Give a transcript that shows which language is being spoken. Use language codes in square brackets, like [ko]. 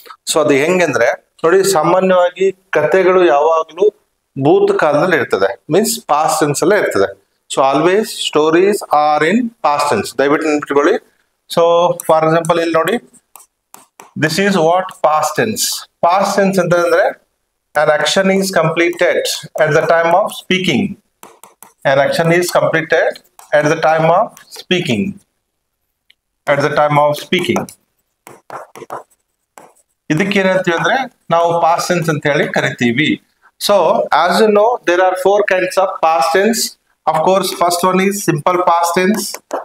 [kn] So ಅದು ಹೆಂಗಂದ್ರೆ ನೋಡಿ, ಸಾಮಾನ್ಯವಾಗಿ ಕತೆಗಳು ಯಾವಾಗ್ಲೂ ಭೂತಕಾಲದಲ್ಲಿ ಇರ್ತದೆ, ಮೀನ್ಸ್ ಪಾಸ್ಟ್ ಟೆನ್ಸ್ ಅಲ್ಲೇ ಇರ್ತದೆ. [en] So always stories are in past tense. [kn] ದಯವಿಟ್ಟು ನೆನ್ಪಿಟ್ಕೊಳ್ಳಿ. [en] so for example [kn] ಇಲ್ಲಿ ನೋಡಿ, [en] This is what past tense. Past tense [kn] ಅಂತಂದ್ರೆ [en] an action is completed at the time of speaking. An action is completed at the time of speaking. At the time of speaking. [kn] ಇದಕ್ಕೆ ಏನಂತೀವಿ ಅಂದ್ರೆ ನಾವು past tense ಅಂತ ಹೇಳಿ ಕರಿತೀವಿ. [en] So as you know, there are 4 kinds of past tense. Of course, first one is simple past tense.